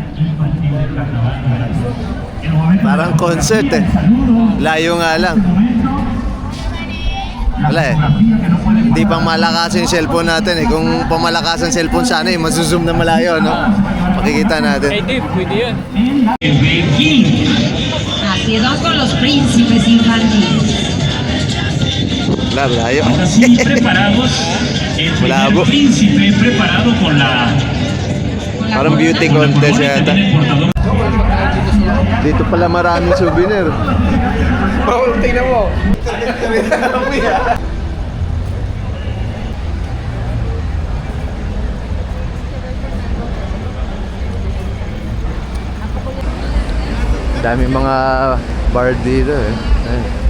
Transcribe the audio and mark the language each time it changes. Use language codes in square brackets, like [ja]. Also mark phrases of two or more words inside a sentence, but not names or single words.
[tl] Parang concert eh. Layo nga lang. Wala eh. Hindi pang malakas yung cellphone natin eh. Kung pamalakas ang cellphone sana eh, masusum na malayo, no? Makikita natin. Hey Dave, pwede yun. [es] Nacido con los príncipes infantiles. [tl] Wala, malayo. [es] Ahora sí, preparados. El primer Bravo. príncipe preparado con la... [tl] Parang beauty [es] con la [tl] contest [es] corona que [tl] yata. [es] tiene el portador. [tl] Dito pala maraming souvenir. Bawal, tingnan mo. Dami mga bar dito eh. Ayun.